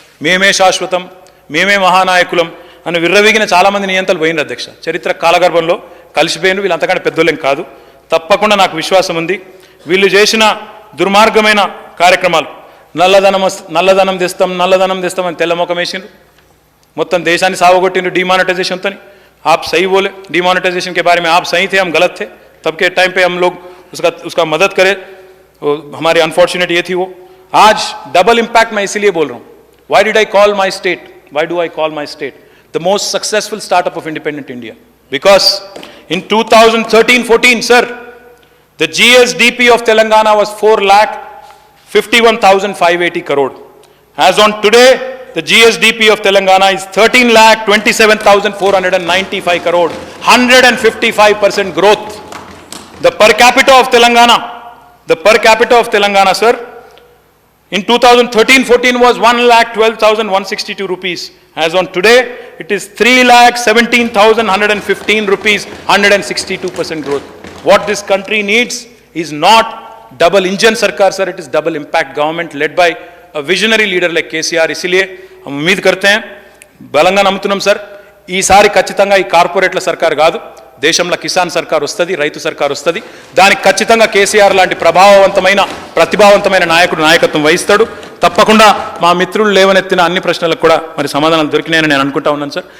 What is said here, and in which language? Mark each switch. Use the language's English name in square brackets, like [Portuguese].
[Telugu] మేమే శాశ్వతం, మేమే మహానాయకులం అని విర్రవీగిన చాలామంది నియంతలు పోయినారు అధ్యక్ష. చరిత్ర కాలగర్భంలో కలిసిపోయిన వీళ్ళు అంతకంటే పెద్దోళ్ళేం కాదు. తప్పకుండా నాకు విశ్వాసం ఉంది, వీళ్ళు చేసిన దుర్మార్గమైన కార్యక్రమాలు, నల్లధనం తెస్తామని తెల్లమొఖం వేసిండ్రు, మొత్తం దేశాన్ని సావగొట్టిండ్రు डिमोनेटाइजेशन. [Hindi] आप सही बोले, डिमोनेटाइजेशन के बारे में आप सही थे, हम गलत थे. तब के टाइम पे हम लोग उसका मदद करें, हमारी अनफॉर्चुनेट ये थी वो. आज डबल इम्पैक्ट मैं इसीलिए बोल रहा हूँ. [English] Why did I call my state? Why do I call my state the most successful startup of independent India? Because in 2013-14, sir, the GSDP of Telangana was 4,51,580 crore. As on today, the GSDP of Telangana is 13,27,495 crore. 155% growth. The per capita of Telangana, sir, in 2013-14 was 1,12,162 rupees. As on today, it is 3,17,115 rupees, 162% growth. What this country needs is not double engine sarkar, sir, it is double impact government led by a visionary leader like KCR. [Hindi] इसलिए हम उम्मीद करते हैं, [Telugu] బలంగా నమ్ముతున్నాం sir, ఈసారి ఖచ్చితంగా ఈ కార్పొరేట్ల సర్కార్ కాదు, దేశంలో కిసాన్ సర్కార్ వస్తుంది, రైతు సర్కార్ వస్తుంది. దానికి ఖచ్చితంగా కేసీఆర్ లాంటి ప్రభావవంతమైన ప్రతిభావంతమైన నాయకుడు నాయకత్వం వహిస్తాడు. తప్పకుండా మా మిత్రులు లేవనెత్తిన అన్ని ప్రశ్నలకు కూడా మరి సమాధానాలు దొరికినాయని నేను అనుకుంటా ఉన్నాను సార్.